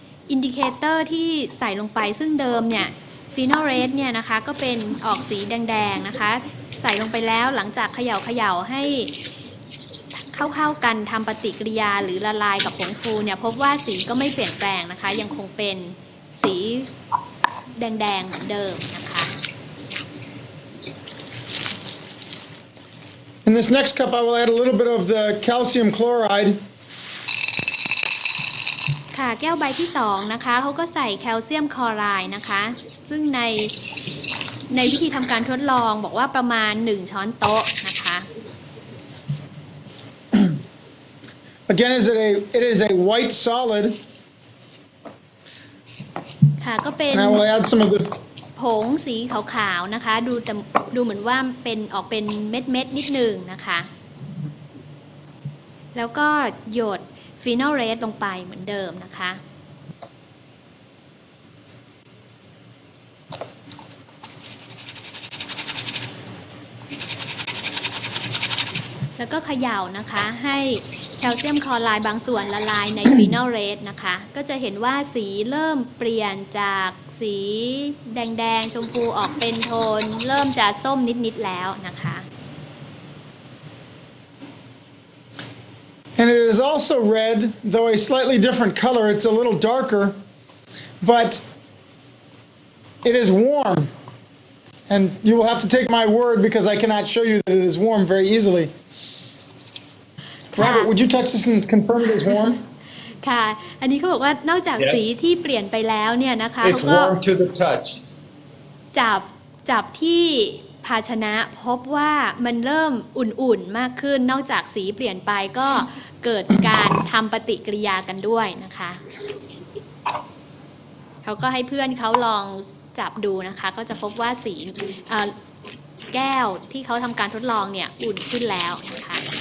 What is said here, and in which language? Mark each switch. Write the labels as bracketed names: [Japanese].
[Thai] อินดิเคเตอร์ที่ใส่ลงไปซึ่งเดิมเนี่ยฟีนอลเรดเนี่ยนะคะก็เป็นออกสีแดงๆนะคะใส่ลงไปแล้วหลังจากเขย่าให้เข้ากันทำปฏิกิริยาหรือละลายกับผงฟูเนี่ยพบว่าสีก็ไม่เปลี่ยนแปลงนะคะยังคงเป็นสีแดงๆเหมือนเดิมนะคะ [English] In this next cup, I will add a little bit of the calcium chloride. [Thai] ค่ะแก้วใบที่2นะคะเขาก็ใส่แคลเซียมคลอไรด์นะคะซึ่งในวิธีทำการทดลองบอกว่าประมาณ1ช้อนโต๊ะนะคะ [English] Again, it is a white solid. [Thai] ค่ะก็เป็น [English] And I will add some of the [Thai] ผงสีขาวๆนะคะดูเหมือนว่าออกเป็นเม็ดนิดนึงนะคะแล้วก็หยดฟีนอลเรดลงไปเหมือนเดิมนะคะ แล้วก็เขย่านะคะให้แคลเซียมคลอไรด์บางส่วนละลายในฟีนอลเรดนะคะก็จะเห็นว่าสีเริ่มเปลี่ยนจากสีแดงๆชมพูออกเป็นโทนเริ่มจะส้มนิดๆแล้วนะคะ [English] And it is also red, though a slightly different color. It's a little darker, but it is warm. And you will have to take my word because I cannot show you that it is warm very easily. Robert, would you touch this and confirm it is warm? [Thai] ค่ะอันนี้เขาบอกว่านอกจากสีที่เปลี่ยนไปแล้วเนี่ยนะคะเขา [English] It's [Thai] ก็ [English] warm to the touch. [Thai] จับที่ภาชนะพบว่ามันเริ่มอุ่นๆมากขึ้นนอกจากสีเปลี่ยนไปก็เกิดการทำปฏิกิริยากันด้วยนะคะเขาก็ให้เพื่อนเขาลองจับดูนะคะก็จะพบว่าสีแก้วที่เขาทำการทดลองเนี่ยอุ่นขึ้นแล้วนะคะ